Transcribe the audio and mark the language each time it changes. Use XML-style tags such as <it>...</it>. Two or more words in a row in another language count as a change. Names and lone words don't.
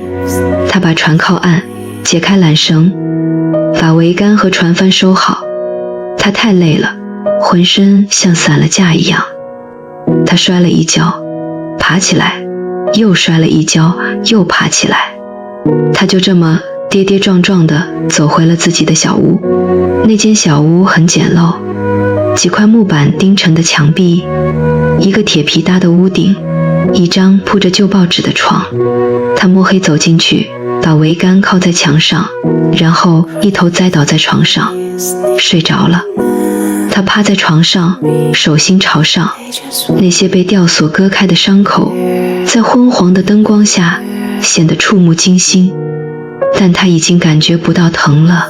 <zh>他把船靠岸，解開纜繩，把桅杆和船帆收好。他太累了，渾身像散了架一樣。他摔了一跤，爬起來，又摔了一跤，又爬起來。他就這麼跌跌撞撞地走回了自己的小屋。那間小屋很簡陋，幾塊木板釘成的牆壁，一個鐵皮搭的屋頂，一張鋪着舊報紙的床。他摸黑走進去，把桅杆靠在牆上，然後一頭栽倒在床上，睡着了。他趴在床上，手心朝上，那些被吊索割開的傷口在昏黃的燈光下顯得觸目驚心，但他已經感覺不到疼了。</zh>